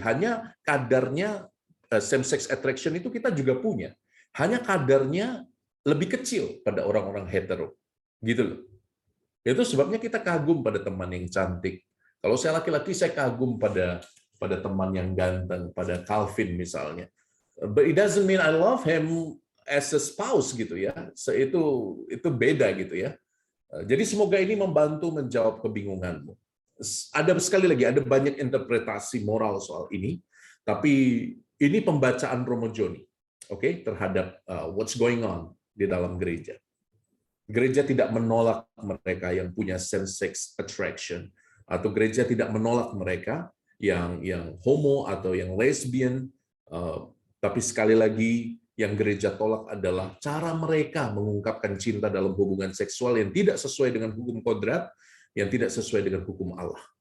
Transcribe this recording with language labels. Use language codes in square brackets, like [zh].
[id] Hanya kadarnya same-sex attraction itu kita juga punya. Hanya kadarnya lebih kecil pada orang-orang hetero. Gitu loh. Itu sebabnya kita kagum pada teman yang cantik. Kalau saya laki-laki, saya kagum pada teman yang ganteng, pada Calvin misalnya. [en] But it doesn't mean I love him as a spouse [id] gitu ya. Itu beda gitu ya. Jadi semoga ini membantu menjawab kebingunganmu. Sekali lagi, ada banyak interpretasi moral soal ini, tapi ini pembacaan Romo Joni, oke, terhadap [en] what's going on [id] di dalam gereja. Gereja tidak menolak mereka yang punya same-sex attraction, atau gereja tidak menolak mereka yang homo atau yang lesbian, tapi sekali lagi yang gereja tolak adalah cara mereka mengungkapkan cinta dalam hubungan seksual yang tidak sesuai dengan hukum kodrat, yang tidak sesuai dengan hukum Allah.